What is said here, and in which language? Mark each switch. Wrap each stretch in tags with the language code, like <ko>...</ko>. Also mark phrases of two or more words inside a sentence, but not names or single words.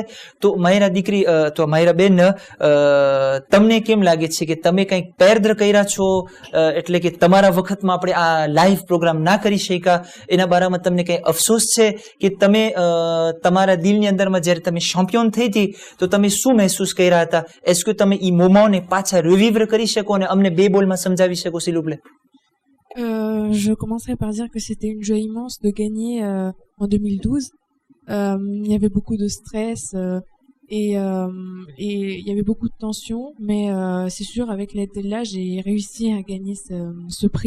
<gu>તો માયરા દીકરી અથવા માયરા બેન, તમને કેમ લાગે છે કે તમે કંઈક પેરદ્ર કર્યા છો, એટલે કે તમારા વખતમાં આપણે આ લાઈવ પ્રોગ્રામ ના કરી શક્યા, એના બારામાં તમને કંઈ અફસોસ છે કે તમે તમારા દિલની અંદરમાં જ્યારે તમે ચેમ્પિયન થઈ હતી તો તમે શું મહેસૂસ કર્યા હતા? એસ કે તમે ઈ મોમાઓને પાછા રિવિવર કરી શકો અને અમને 2 બોલમાં સમજાવી શકો,</gu> <fr>s'il vous plaît? Je commencerai par dire que c'était une joie immense de gagner en 2012. Il y avait beaucoup de stress et il y avait beaucoup de tension, mais c'est sûr, avec l'aide d'Allah, j'ai réussi à gagner ce prix.</fr>